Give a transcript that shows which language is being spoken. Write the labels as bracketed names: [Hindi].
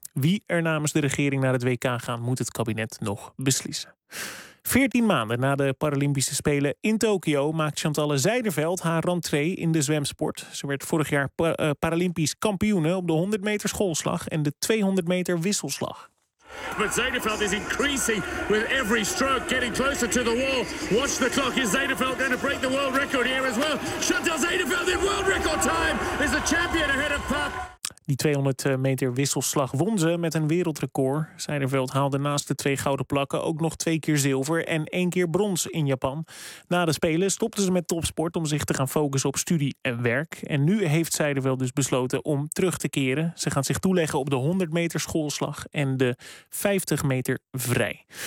[Dutch] Wie er namens de regering naar het WK gaat, moet het kabinet nog beslissen. 14 maanden na de Paralympische Spelen in Tokio maakt Chantal Zijderveld haar rentree in de zwemsport. Ze werd vorig jaar Paralympisch kampioene op de 100 meter schoolslag en de 200 meter wisselslag. [English] But Zijderveld is increasing with every stroke, getting closer to the wall. Watch the clock. Is Zijderveld going to break the world record here as well? Chantal Zijderveld in world record time is the champion ahead of Park. [Dutch] Die 200 meter wisselslag won ze met een wereldrecord. Zijderveld haalde naast de 2 gouden plakken ook nog 2 keer zilver en 1 keer brons in Japan. Na de Spelen stopte ze met topsport om zich te gaan focussen op studie en werk. En nu heeft Zijderveld dus besloten om terug te keren. Ze gaat zich toeleggen op de 100 meter schoolslag en de 50 meter vrij.